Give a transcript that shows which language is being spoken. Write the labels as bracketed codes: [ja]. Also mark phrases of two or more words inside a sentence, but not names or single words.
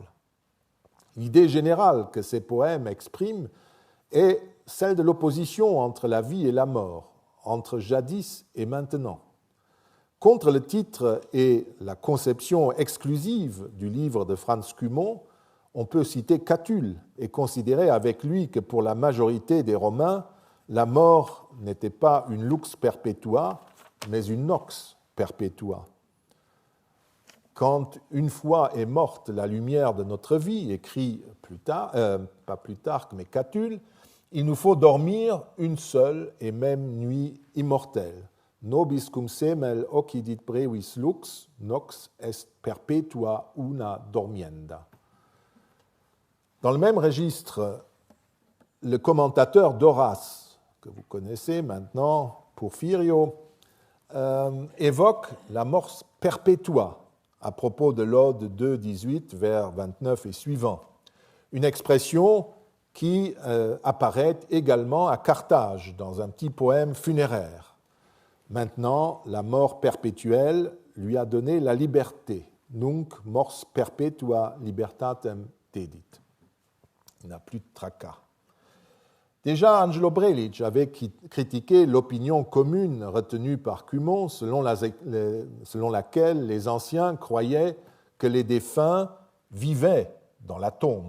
[fr] L'idée générale que ces poèmes expriment est celle de l'opposition entre la vie et la mort, entre jadis et maintenant. Contre le titre et la conception exclusive du livre de Franz Cumont, on peut citer Catulle et considérer avec lui que pour la majorité des Romains, la mort n'était pas une [la] lux perpetua, [fr] mais une [la] nox perpetua. [fr] Quand une fois est morte la lumière de notre vie, écrit pas Plutarque, mais Catulle, il nous faut dormir une seule et même nuit immortelle. [la] Nobis cum semel occidit brevis lux, nox est perpetua una dormienda. [fr] Dans le même registre, le commentateur d'Horace, que vous connaissez maintenant, Porphyrio, évoque la [la] mors perpetua [fr] à propos de l'Ode 2, 18, vers 29 et suivant. Une expression qui apparaît également à Carthage dans un petit poème funéraire. Maintenant, la mort perpétuelle lui a donné la liberté. [la] Nunc mors perpetua libertatem dedit. [fr] Il n'a plus de tracas. Déjà, Angelo Brelic avait critiqué l'opinion commune retenue par Cumont selon laquelle les anciens croyaient que les défunts vivaient dans la tombe.